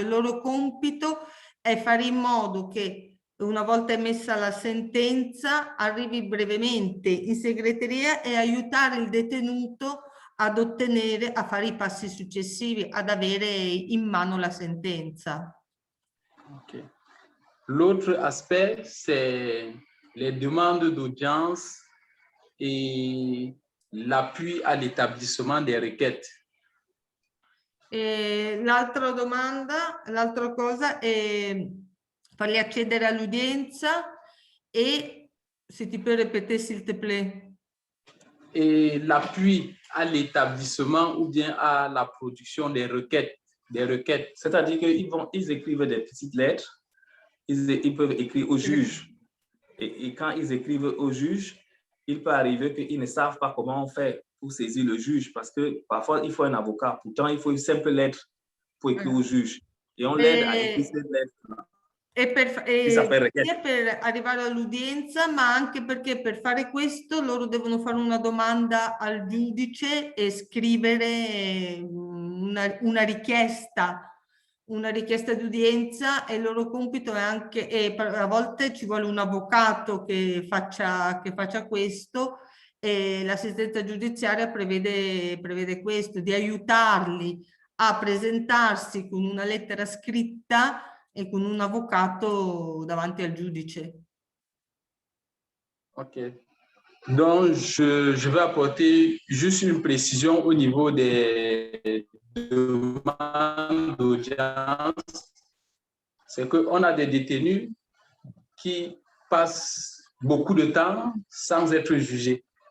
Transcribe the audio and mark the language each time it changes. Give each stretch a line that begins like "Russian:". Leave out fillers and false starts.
Italian: Il loro compito è fare in modo che una volta emessa la sentenza arrivi brevemente in segreteria e aiutare il detenuto ad ottenere, a fare i passi successivi, ad avere in mano la sentenza. Okay.
French: L'autre aspect, c'est les demandes d'audience et l'appui à l'établissement des requêtes.
Italian: L'altra cosa è farli accedere all'udienza e, se
French: ti peux répéter s'il te plaît. Et l'appui à l'établissement ou bien à la production des requêtes. C'est-à-dire qu'ils écrivent des petites lettres, ils peuvent écrire au juge. Et quand ils écrivent au juge, il peut arriver qu'ils ne savent pas comment on fait pour saisir le juge, parce que parfois il faut un avocat. Pourtant, il faut une simple lettre pour écrire au juge. Et on l'aide à écrire cette lettre.
Italian: Sia per arrivare all'udienza, ma anche perché per fare questo loro devono fare una domanda al giudice e scrivere una richiesta di udienza, e il loro compito è anche, e a volte ci vuole un avvocato che faccia questo, e l'assistenza giudiziaria prevede questo, di aiutarli a presentarsi con una lettera scritta e con un avvocato davanti al giudice. Ok.
French: Donc, je vais apporter juste une précision au niveau des demandes d'audience. C'est qu'on a des détenus qui passent beaucoup de temps sans être jugés.